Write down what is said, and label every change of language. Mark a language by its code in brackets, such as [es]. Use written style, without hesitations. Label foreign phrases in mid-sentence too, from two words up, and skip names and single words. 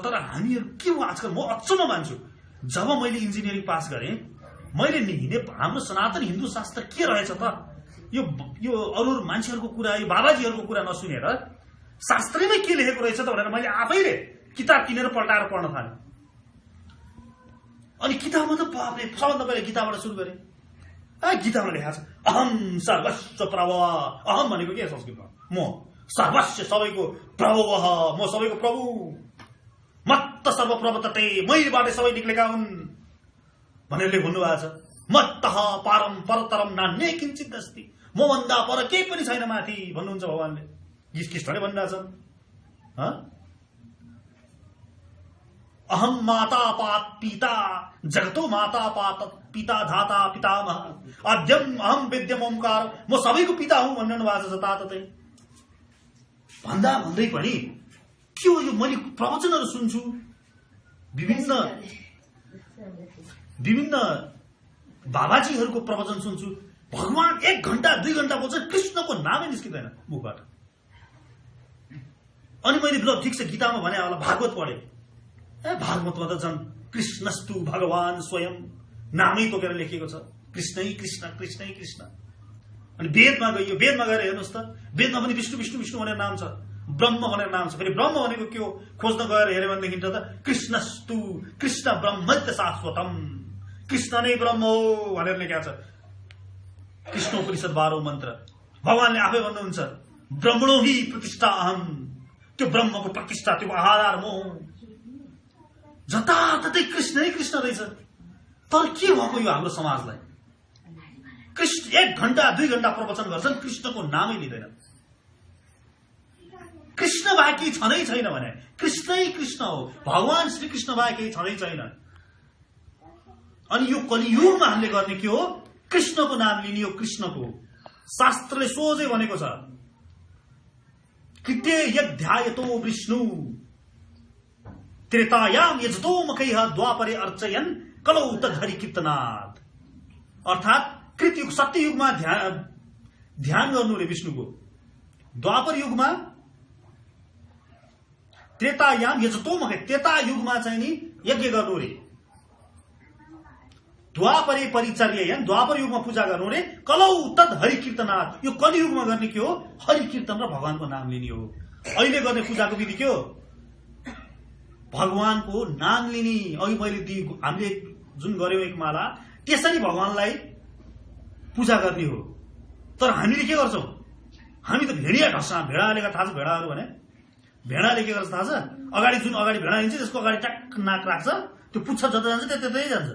[ne] तर हामीहरू के हो आजकल, म अचम्म मान्छु, जब मैले इन्जिनियरिङ पास गरेँ, मैले हाम्रो सनातन हिन्दू शास्त्र के रहेछ त, यो अरू मान्छेहरूको कुरा, यो बाबाजीहरूको कुरा नसुनेर शास्त्रमै के लेखेको रहेछ त भनेर मैले आफैले किताब किनेर पल्टाएर पढ्न थालेँ। अनि किताबमा त बाबले सबभन्दा पहिले गीताबाट सुरु गरेँ। गीतामा लेखा छ [sa] अहम सर्वस्व प्रभव। [ne] अहम भनेको के संस्कृतमा? म सर्वस्व, सबैको प्रभव, म सबैको प्रभु, [sa] मत्त सर्वप्रभतते, [ne] मैबाट सबै निक्लेका हुन् भनेर भन्नुभएको छ। [sa] मत्तः पारम परतरम नान्ये किञ्चित् अस्ति, [ne] म भन्दा पर केही पनि छैन माथि भन्नुहुन्छ भगवानले, कृष्णले भनिरहेछ। [sa] अहम माता पात पिता जगतो माता पात पिता धाता पितामह अद्यम अहम विद्यम ओंकार, [ne] म सबैको पिता हुँ भन्नु भएको छ जताततै। भन्दा भन्दै पनि के हो यो, मैले प्रवचनहरू सुन्छु, विभिन्न बाबाजीहरूको प्रवचन सुन्छु, भगवान 1 घण्टा 2 घण्टा बोल्छ, कृष्णको नामै निस्किँदैन मुखबाट। अनि मैले ल ठिक छ गीतामा भने होला, भागवत पढेँ, भागवतमा त झन् [sa] कृष्णस्तु भगवान स्वयं [ne] नामै तोकेर लेखिएको छ, कृष्णै कृष्ण कृष्णै कृष्ण। अनि वेदमा गयो, वेदमा गएर हेर्नुहोस् त, वेदमा पनि विष्णु विष्णु विष्णु भनेर नाम छ, ब्रह्म भनेर नाम छ। फेरि ब्रह्म भनेको के हो खोज्न गएर हेऱ्यो भनेदेखि त [sa] कृष्णस्तु कृष्ण ब्रह्मत्य शाश्वतम, [ne] कृष्ण नै ब्रह्म हो भनेर लेखेको छ कृष्णोपनिषद 12औं मन्त्र। भगवानले आफै भन्नुहुन्छ [sa] ब्रह्मणो हि प्रतिष्ठा अहम, [ne] त्यो ब्रह्मको प्रतिष्ठा, त्यो आधार म हुँ। जताततै कृष्ण नै कृष्ण रहेछ। तर के भएको यो हाम्रो समाजलाई, कृष्ण 1 घण्टा 2 घण्टा प्रवचन गर्छन्, कृष्णको नामै लिँदैन। कृष्ण बाहेक केही छँदै छैन भने कृष्णै कृष्ण हो, भगवान श्री कृष्ण बाहेक केही छँदै छैन। अनि यो कलियुगमा हामीले गर्ने के हो, कृष्णको नाम लिने हो, कृष्णको। शास्त्रले सोझै भनेको छ [sa] कृत्य यध्यायतो विष्णु त्रेतायाम यजतो मखैः द्वापरे अर्चयन कलौ तद्धरि कीर्तनात्। [ne] अर्थात कृतयुग सत्ययुगमा ध्यान गर्नु रे विष्णुको, द्वापर युगमा [sa] त्रेतायाम यजतो मखै, [ne] त्रेता युगमा चाहिँ नि यज्ञ गर्नु रे, [sa] द्वापरे परिचर्ययन, [ne] द्वापर युगमा पूजा गर्नु रे, [sa] कलौ तद हरि कीर्तनात्। [ne] यो कलियुगमा गर्ने के हो, हरि कीर्तन र भगवानको नाम लिने हो। अहिले गर्ने पूजाको विधि के हो, भगवानको नाम लिने। अघि मैले हामीले जुन गर्यौं एक माला, त्यसरी भगवानलाई पूजा गर्ने हो। तर हामीले के गर्छौं, हामी त भेडिया ढस्सा, भेडाले थाहा छ, भेडाहरू भने भेडाले के गर्छ थाहा छ, अगाडि जुन अगाडि भेडा हिँड्छ त्यसको अगाडि ट्याक नाक राख्छ, त्यो पुच्छर जता जान्छ त्यतै जान्छ।